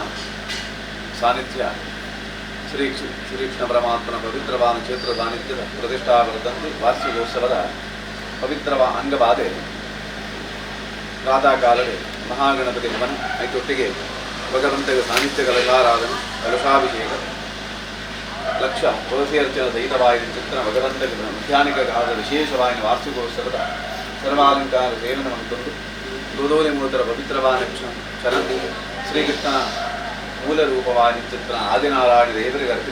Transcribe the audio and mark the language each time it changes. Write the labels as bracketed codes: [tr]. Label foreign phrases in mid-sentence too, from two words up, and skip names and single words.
[tcy] ಸಾನ್ನಿಧ್ಯ ಶ್ರೀಕೃಷ್ಣ ಪರಮಾತ್ಮನ ಪವಿತ್ರವಾದ ಕ್ಷೇತ್ರ ಸಾನ್ನಿಧ್ಯದ ಪ್ರತಿಷ್ಠಾ ವರ್ಧಂತಿ ವಾರ್ಷಿಕೋತ್ಸವದ ಪವಿತ್ರವ ಅಂಗವಾದ ಪ್ರಾತಃ ಕಾಲವೇ ಮಹಾಗಣಪತಿ ಹವನ ಐತೊಟ್ಟಿಗೆ ಭಗವಂತಗೆ ಸಾನ್ನಿಧ್ಯ ಕಲಶಾರಾಧನೆ ಕಲಶಾಭಿಷೇಕ ಲಕ್ಷ ತುಳಸಿ ಅರ್ಚನ ಸಹಿತವಾಯಿನ ಚಿತ್ರ ಭಗವಂತಗೆ ಮಧ್ಯಾಹ್ನಿಕ ಕಾಲದ ವಿಶೇಷವಾಯಿನ ವಾರ್ಷಿಕೋತ್ಸವದ ಸರ್ವಾಲಂಕಾರ ಸೇವನವನ್ನು ತಂದು ಗೋಧೂಲಿ ಮೂರ್ತರ ಪವಿತ್ರವಾದ ಕ್ಷಣ ಶ್ರೀಕೃಷ್ಣನ ಮೂಲ ರೂಪವಾದ ಚಿತ್ರ ಆದಿನಾರಾಯಣ ದೇವರಿಗೆ ಅರ್ಪಿತ